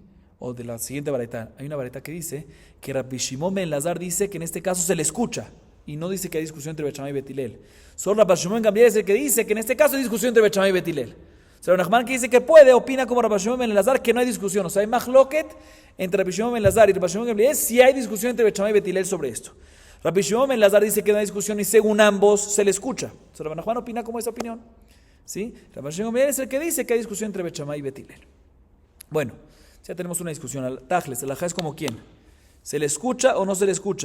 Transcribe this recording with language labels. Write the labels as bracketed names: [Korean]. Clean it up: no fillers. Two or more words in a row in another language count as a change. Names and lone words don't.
[Spanish] O de la siguiente baraitá. Hay una baraitá que dice que Rabbi Shimon ben Elazar dice que en este caso se le escucha y no dice que hay discusión entre Bet Shammai y Bet Hillel. Solo Rabbi Shimon ben Gamliel es el que dice que en este caso hay discusión entre Bet Shammai y Bet Hillel. O sea, Nachman que dice que puede, opina como Rabbi Shimon ben Elazar que no hay discusión. O sea, hay machloket entre Rabbi Shimon ben Elazar y Rabbi Shimon ben Gamliel si hay discusión entre Bet Shammai y Bet Hillel sobre esto. Rabbi Shimon ben Elazar dice que no hay discusión y según ambos se le escucha. O sea, Rabbi Nachman opina como esa opinión. ¿Sí? Rabban Shimon es el que dice que hay discusión entre Bet Shammai y Bet Hillel. Bueno, ya tenemos una discusión. Tajles, el ajá es como quién. ¿Se le escucha o no se le escucha?